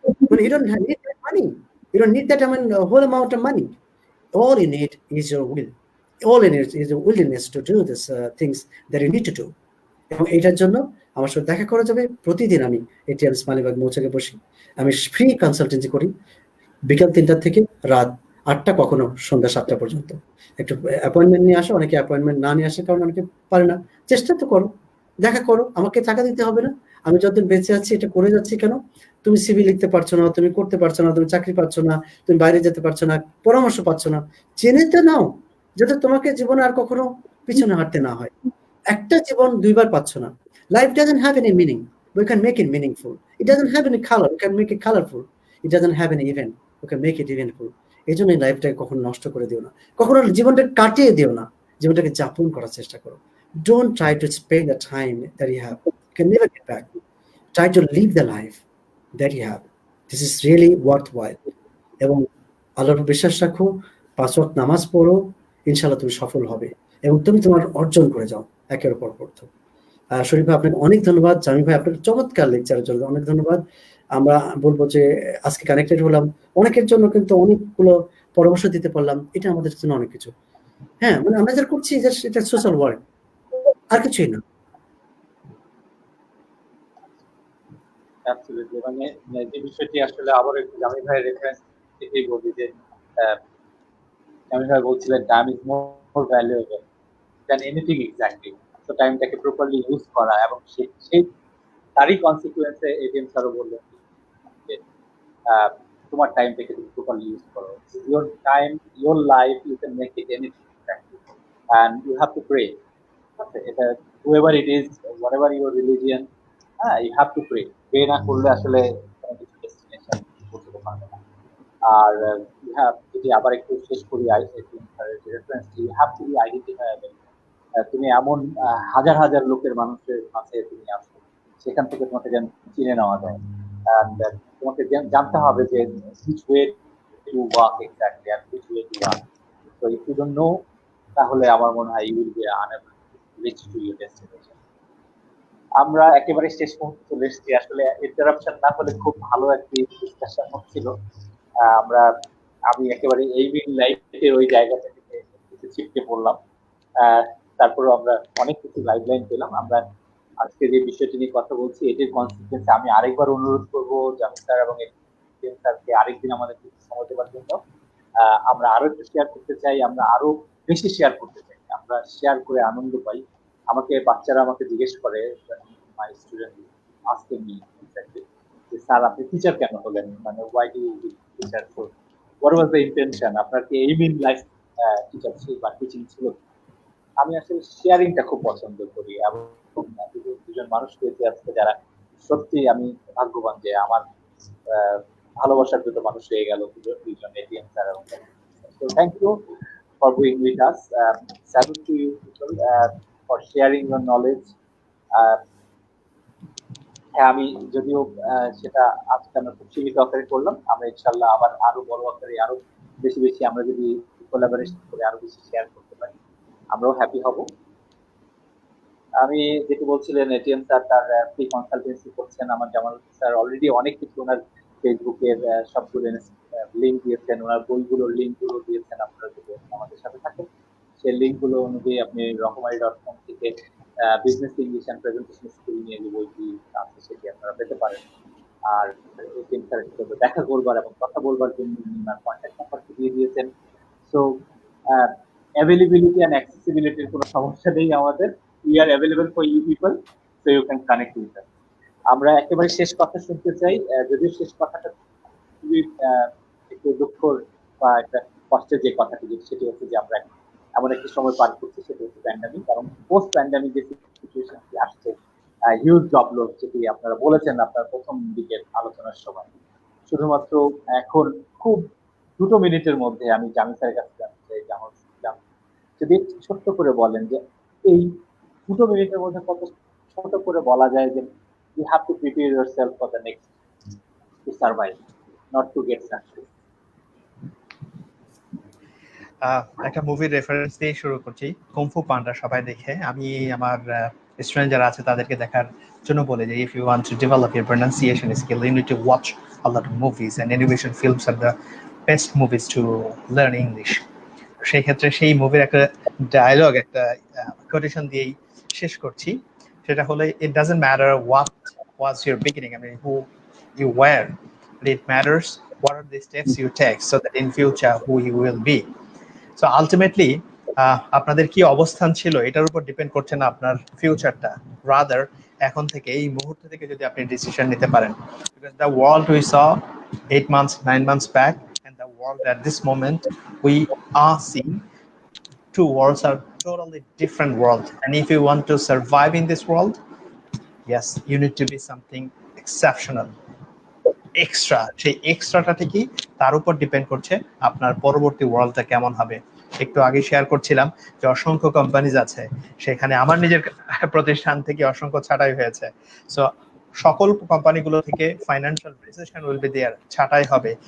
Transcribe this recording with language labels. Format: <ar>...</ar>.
<bn>মানে</bn> <en>you don't need that money. You don't need that whole amount of money. All you need is your will. All you need is your willingness to do this things that you need to do.</en> <bn>এবং এইটার জন্য আমার সাথে দেখা করা যাবে। প্রতিদিন আমি এটিএমস মালিবাগ মৌচাকে বসি, আমি ফ্রি কনসালটেন্সি করি বিকাল ৩টা থেকে রাত ৮টা, কখনো সন্ধ্যা ৭টা পর্যন্ত। একটু অ্যাপয়েন্টমেন্ট নিয়ে আসো, অনেকে অ্যাপয়েন্টমেন্ট না নিয়ে আসে কারণ অনেকে পারে না। চেষ্টা তো করো, দেখা করো, আমাকে টাকা দিতে হবে না। আমি যতদিন বেঁচে আছি এটা করে যাচ্ছি কেন? তুমি সিভি লিখতে পারছো না, তুমি করতে পারছো না, তুমি চাকরি পাচ্ছ না, তুমি বাইরে যেতে পারছো না, পরামর্শ পাচ্ছ না, জেনে তো নাও যাতে তোমাকে জীবনে আর কখনো পিছনে হাঁটতে না হয়। একটা জীবন দুইবার পাচ্ছ না।</bn> <en>Life doesn't have any meaning, we can make it meaningful. It doesn't have any color, we can make it colorful. It doesn't have any event, we can make it eventful.</en> <bn>এই জন্য লাইফটাকে কখনো নষ্ট করে দিও না, কখনো জীবনটা কাটিয়ে দিও না, জীবনটাকে যাপন করার চেষ্টা করো।</bn> <en>Don't try to spend the time that you have, you can never get back. Try to live the life that you have. This is really worthwhile.</en> <bn>এবং আল্লাহর উপর বিশ্বাস রাখো, ৫ ওয়াক্ত নামাজ পড়ো, ইনশাআল্লাহ তুমি সফল হবে এবং তুমি তোমার অর্জন করে যাও একের পর অর্থ। শরীফ ভাই আপনাকে অনেক ধন্যবাদ, জামি ভাই আপনাকে চমৎকার লেকচারের জন্য অনেক ধন্যবাদ। আমরা বলবো যে আজকে কানেক্টেড হলাম, অনেকের জন্য কিন্তু অনেকগুলো পরামর্শ দিতে পারলাম, এটা আমাদের জন্য অনেক কিছু। হ্যাঁ, মানে আমরা যেটা করছি এটা সোশ্যাল ওয়ার্ক, আর কিছুই না। অ্যাবসলিউটলি, মানে যে বিষয়টি আসলে আবার একটু জামি ভাইয়ের রেফারেন্স থেকেই বলি যে আমি ভাই বলছিলেন</bn> <en>Time is more valuable than anything exactly.</en> <bn>তো টাইমটাকে প্রপারলি ইউজ করা এবং সেই তারই কনসিকুয়েন্সে এটিএম স্যারও বললেন যে আহ, তোমার টাইমটাকে তুমি প্রপারলি ইউজ করো।</bn> <en>Your time, your life, you can make it anything and you have to pray.</en> <bn>আছে এটা,</bn> <en>whoever it is, whatever your religion, হ্যাঁ, you have to pray.</en> <bn>Pray না করলে আসলে কোনো কিছু ডেস্টিনেশন পৌঁছতে পারবে না। আর</bn> <en>you have,</en> <bn>যদি আবার একটু শেষ করি reference,</bn> <en>You have to be identifiable.</en> <bn>তুমি এমন হাজার হাজার লোকের মানুষের মাঝে তুমি আছো, সেখান থেকে তোমাকে যেন চিনে নেওয়া যায়।</bn> <en>And</en> <bn>তোমাকে জানতে হবে যে</bn> <en>which way to walk exactly and which way to run. So if you don't know,</en> <bn>তাহলে আমার মনে হয়</bn> <en>you will be unable to reach to your destination.</en> <bn>আমরা একেবারে শেষ মুহূর্তে চলে এসেছি, আসলে ইন্টারাপশন না হলে খুব ভালো একটি ডিসকাশন হচ্ছিল। আমরা, আমি একেবারে এই লাইফের ওই জায়গা থেকে কিছু ছিটকে পড়লাম। তারপরে আমরা অনেক কিছু গাইডলাইন পেলাম। আমরা আজকে যে বিষয়টি নিয়ে কথা বলছি, এটির কনসিকুয়েন্সে আমি আরেকবার অনুরোধ করবো জামিল স্যার এবং এটিএম স্যারকে আরেকদিন আমাদের কিছু সময় দেওয়ার জন্য। আমরা আরো একটু শেয়ার করতে চাই, আমরা আরো বেশি শেয়ার করতে চাই, আমরা শেয়ার করে আনন্দ পাই। আমাকে বাচ্চারা আমাকে জিজ্ঞেস করে,</bn> <en>my student</en> <bn>আজকে মি যে স্যার আপনি টিচার কেন হলেন, মানে</bn> <en>why do you teacher, so what was the intention,</en> <bn>আপনার কি এইম ইন লাইফ টিচার ছিল বা টিচিং ছিল? আমি আসলে শেয়ারিংটা খুব পছন্দ করি এবং দুজন মানুষ পেয়েছি আজকে যারা সত্যি আমি ভাগ্যবান যে আমার ভালোবাসার দুটো মানুষ হয়ে গেল, দুজন এটিএম স্যার এবং</bn> <en>so thank you for being with us. Salute to you people for sharing your knowledge.</en> <bn>হ্যাঁ, আমি যদিও সেটা আজকে আমরা খুব সীমিত আকারে করলাম, আমরা ইনশাল্লাহ আবার আরো বড় আকারে আরো বেশি বেশি আমরা যদি কোলাবোরেশন করে আরো বেশি শেয়ার করতে পারি, আমরাও হ্যাপি হব। আমি যেটা বলছিলেন এটিএম স্যার তার ফ্রি কনসালটেন্সি করছেন, আমার জামাল স্যার অলরেডি অনেক কিছু ওনার ফেসবুকের সবগুলো লিঙ্ক দিয়েছেন, ওনার বইগুলোর লিঙ্ক গুলো দিয়েছেন। আপনারা যদি আমাদের সাথে থাকেন, সেই লিঙ্ক গুলো অনুযায়ী আপনি রকমারি.com থেকে business English and presentation skill নিয়ে যে বইটি আছে সেটি আপনারা পেতে পারেন। আর এটিএম স্যারের সাথে দেখা করবার এবং কথা বলবার জন্য ওনার কন্ট্যাক্ট নাম্বারটি দিয়ে দিয়েছেন। সো অ্যাভেলেবিলিটি এন্ড অ্যাক্সেসিবিলিটির কোনো সমস্যা নেই আমাদের।</bn> <en>We are available for you people, so you can connect with us.</en> <bn>আমরা একেবারে শেষ কথা শুনতে চাই, যদিও শেষ কথাটা খুবই একটু দুঃখ বা একটা কষ্টের যে কথাটি, সেটি হচ্ছে যে আমরা এমন একটি সময় পার করছি, সেটি হচ্ছে প্যান্ডামিক। কারণ পোস্ট প্যান্ডামিক যে সিচুয়েশনটি আসছে, হিউজ জব লস, যেটি আপনারা বলেছেন আপনার প্রথম দিকের আলোচনার সময়। শুধুমাত্র এখন খুব 2 মিনিটের মধ্যে আমি জামিল স্যারের কাছে জানতে চাই, যদি একটু ছোট্ট করে বলেন যে এই 2 মিনিটের মধ্যে কত ছোট করে বলা যায় যে</bn> <en>you have to prepare yourself for the next to survive, not to get success.</en> <bn>একটা মুভির রেফারেন্স দিয়ে শুরু করছি, কুংফু পান্ডা সবাই দেখে। আমি আমার স্টুডেন্ট যারা আছে তাদেরকে দেখার জন্য বলে যে</bn> <en>if you want to develop your pronunciation skill, you need to watch a lot of movies, and animation films are the best movies to learn English.</en> <bn>সেই ক্ষেত্রে সেই মুভির একটা ডায়লগ, একটা কোটেশন দিয়েই শেষ করছি। সেটা হলো,</bn> <en>it doesn't matter what was your beginning, I mean who you were, but it matters what are the steps you take so that in future who you will be. So ultimately</en> <bn>আপনাদের কি অবস্থান ছিল এটার উপর depend করছে না আপনার ফিউচারটা, rather এখন থেকে এই মুহূর্ত থেকে যদি আপনি ডিসিশন নিতে পারেন।</bn> <en>Because the world we saw 8 months 9 months back and the world at this moment we are seeing, two worlds are totally different world, and if you want to survive in this world, yes, you need to be something exceptional,</en> <bn>extra. সেই এক্সট্রাটা ঠিকই তার উপর depend করছে আপনার পরবর্তী ওয়ার্ল্ডটা কেমন হবে। একটু আগে শেয়ার করছিলাম যে অসংখ্য কোম্পানিজ আছে, সেখানে আমার নিজের প্রতিষ্ঠান থেকে অসংখ্য ছাঁটাই হয়েছে। সো সকল কোম্পানিগুলো থেকে</bn> <en>financial recession will be there,</en> <bn>ছাঁটাই হবে।</bn>